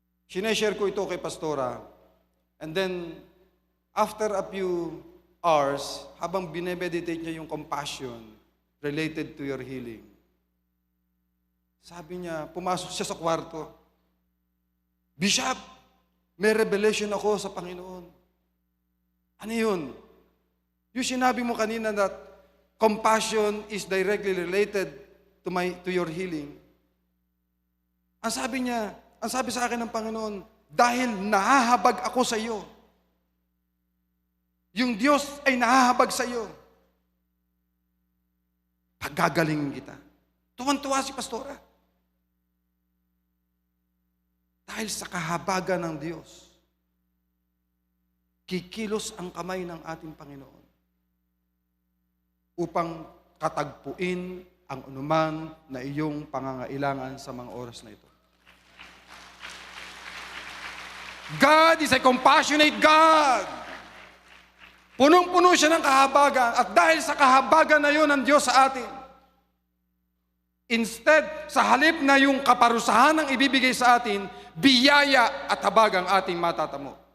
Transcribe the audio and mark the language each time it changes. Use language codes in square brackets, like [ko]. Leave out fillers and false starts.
[tl] Sineshare ko ito kay Pastora, [en] and then after a few hours, [tl] habang binemeditate niya yung compassion related to your healing, sabi niya, pumasok siya sa kwarto, Bishop, may revelation ako sa Panginoon. Ano yun? Yung sinabi mo kanina [en] that compassion is directly related to your healing. [tl] Ang sabi sa akin ng Panginoon, dahil nahahabag ako sa iyo, yung Diyos ay nahahabag sa iyo, paggagalingin kita. Tuwan-tuwa si Pastora. Dahil sa kahabagan ng Diyos, kikilos ang kamay ng ating Panginoon upang katagpuin ang anuman na iyong pangangailangan sa mga oras na ito. [en] God is a compassionate God. [tl] Punong-puno siya ng kahabagan at dahil sa kahabagan na yun ng Diyos sa atin, instead, sa halip na yung kaparusahan ang ibibigay sa atin, biyaya at habag ang ating matatamo.